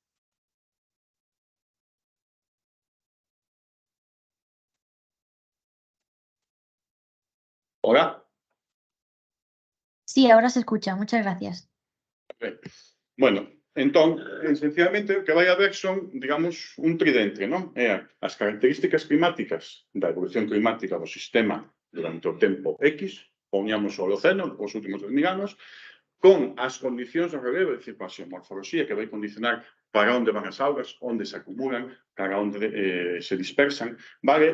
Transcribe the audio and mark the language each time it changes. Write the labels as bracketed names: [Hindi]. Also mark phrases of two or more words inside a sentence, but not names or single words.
[Spanish] Hola. Sí, ahora se escucha. Muchas gracias. Bueno, [Galician] entón, esencialmente, o que vai haber son, digamos, un tridente, non? É as características climáticas da evolución climática do sistema durante o tempo X, poñamos o Holoceno, os últimos 10.000 anos, con as condicións do relevo, é dicir, a xeomorfoloxía que vai condicionar para onde van as augas, onde se acumulan, para onde se dispersan, vale?